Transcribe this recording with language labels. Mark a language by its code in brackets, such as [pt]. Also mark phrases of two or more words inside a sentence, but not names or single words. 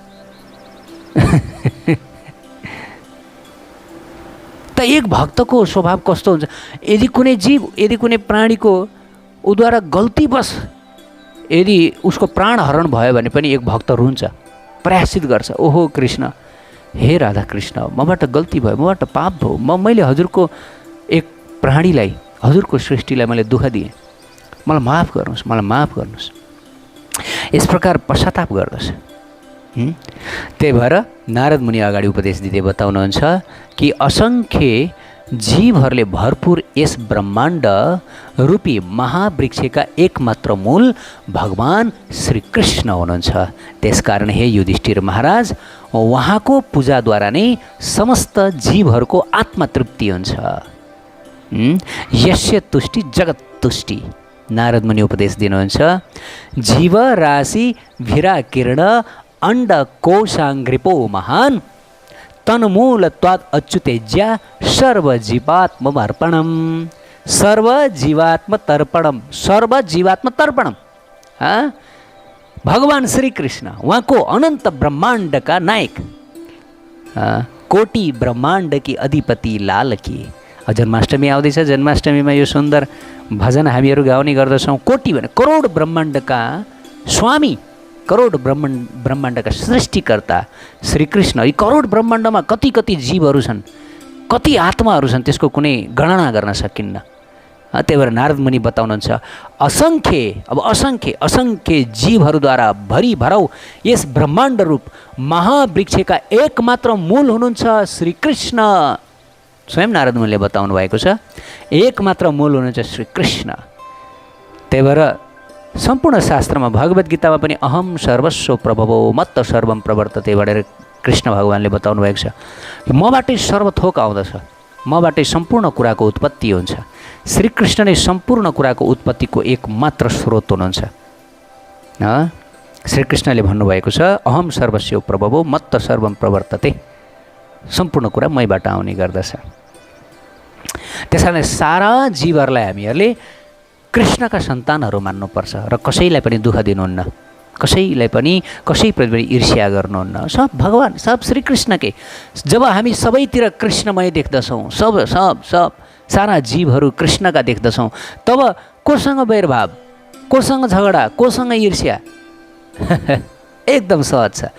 [ne] त एक भक्तको स्वभाव कस्तो हुन्छ? यदि कुनै जीव, यदि कुनै प्राणीको उद्वारा गल्तीवश यदि उसको प्राण हरण भयो भने पनि एक भक्त रुन्छ, प्रायश्चित गर्छ। ओहो कृष्ण, हे राधा कृष्ण, मबाट गल्ती भयो, मबाट पाप भयो, मैले हजुरको एक प्राणीलाई, हजुरको सृष्टिलाई मैले दुःख दिएँ, मलाई माफ गर्नुहोस्। यस प्रकार पश्चाताप गर्दछ। त्यही भएर नारद मुनि अगाडि उपदेश दिँदै बताउनुहुन्छ कि असङ्ख्य जीवहरूले भरपूर यस ब्रह्माण्ड रूपी महावृक्षका एकमात्र मूल भगवान श्रीकृष्ण हुनुहुन्छ। त्यसकारण हे युधिष्ठिर महाराज, उहाँको पूजाद्वारा नै समस्त जीवहरूको आत्मतृप्ति हुन्छ। [sa] यस्य तुष्टि जगत तुष्टि। [ne] नारद मुनि उपदेश दिनुहुन्छ, [sa] जीव राशि भिरा किरण अंड कोशाङ्ग्रिपो महान तन्मूलत्वाद अच्युतेज्या सर्वजीवात्मर्पणम। सर्वजीवात्मतर्पणम, सर्वजीवात्मतर्पणम। [ne] भगवान श्री कृष्ण उहाँको अनन्त ब्रह्माण्डका नायक, [hi] कोटि ब्रह्माण्ड की अधिपति लाल की। [ne] जन्माष्टमी आउँदैछ, जन्माष्टमीमा यो सुन्दर भजन हामीहरू गाउने गर्दछौँ। कोटि भने करोड ब्रह्माण्डका स्वामी, करोड ब्रह्माण्डका सृष्टिकर्ता श्रीकृष्ण। यी करोड ब्रह्माण्डमा कति कति जीवहरू छन्, कति आत्माहरू छन्, त्यसको कुनै गणना गर्न सकिन्न। त्यही भएर नारद मुनि बताउनुहुन्छ, असङ्ख्य, अब असङ्ख्य असङ्ख्य जीवहरूद्वारा भरिभराउ यस ब्रह्माण्ड रूप महावृक्षका एकमात्र मूल हुनुहुन्छ श्रीकृष्ण। स्वयं नारद मुनिले बताउनु भएको छ, एकमात्र मूल हुनुहुन्छ श्रीकृष्ण। त्यही भएर सम्पूर्ण शास्त्रमा, भगवद् गीतामा पनि [sa] अहम सर्वस्व प्रभवो मत्त सर्वम प्रवर्तते [ne] भनेर कृष्ण भगवानले बताउनु भएको छ। मबाटै सर्वथोक आउँदछ, मबाटै सम्पूर्ण कुराको उत्पत्ति हुन्छ। श्रीकृष्ण नै सम्पूर्ण कुराको उत्पत्तिको एकमात्र स्रोत हुनुहुन्छ। श्रीकृष्णले भन्नुभएको छ, [sa] अहम सर्वस्व प्रभवो मत्त सर्वम प्रवर्तते। [ne] सम्पूर्ण कुरा मैबाट आउने गर्दछ। त्यसकारण सारा जीवहरूलाई हामीहरूले कृष्णका सन्तानहरू मान्नुपर्छ र कसैलाई पनि दुःख दिनुहुन्न, कसैलाई पनि कसैप्रति पनि ईर्ष्या गर्नुहुन्न। सब भगवान, सब श्रीकृष्णकै। जब हामी सबैतिर कृष्णमय देख्दछौँ, सब सब सब सारा जीवहरू कृष्णका देख्दछौँ, तब कोसँग वैरभाव, कोसँग झगडा, कोसँग ईर्ष्या एकदम सहज छ।